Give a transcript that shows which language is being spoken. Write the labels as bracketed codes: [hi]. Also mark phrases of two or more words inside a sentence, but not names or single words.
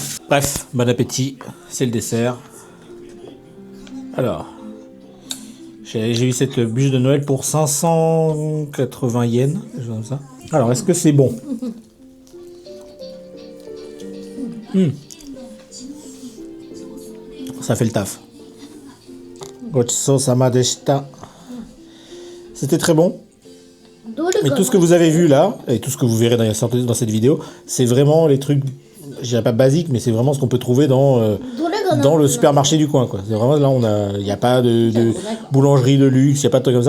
[fr] Bref, bon appétit, c'est le dessert. Alors, j'ai eu cette bûche de Noël pour 580 yens, quelque chose comme ça. Alors, est-ce que c'est bon? Ça fait le taf. [ja] ごちそうさまでした. [fr] C'était très bon. [ja] どれ [fr] Mais [ja] か [fr] tout ce que vous avez vu là, et tout ce que vous verrez dans cette vidéo, c'est vraiment les trucs, je dirais pas basiques, mais c'est vraiment ce qu'on peut trouver dans [ja] どれが [fr] le supermarché du coin, quoi. C'est vraiment là, il n'y a pas de boulangerie de luxe, il n'y a pas de trucs comme ça.